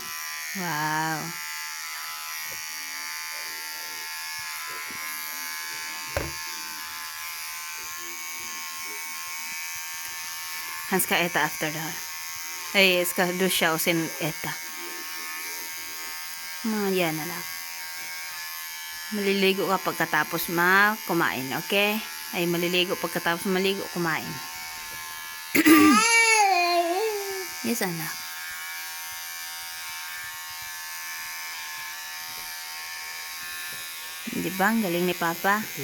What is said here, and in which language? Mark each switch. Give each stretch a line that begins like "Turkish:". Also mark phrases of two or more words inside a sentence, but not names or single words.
Swedish: Wow. Han ska äta efter det här. Jag ska duscha och sen äta.
Filipino: Yan na lang. Maliligo ka pagkatapos kumain, okay? Ay maliligo pagkatapos maligo kumain. Yes, anak. Di ba? Ang galing ni Papa.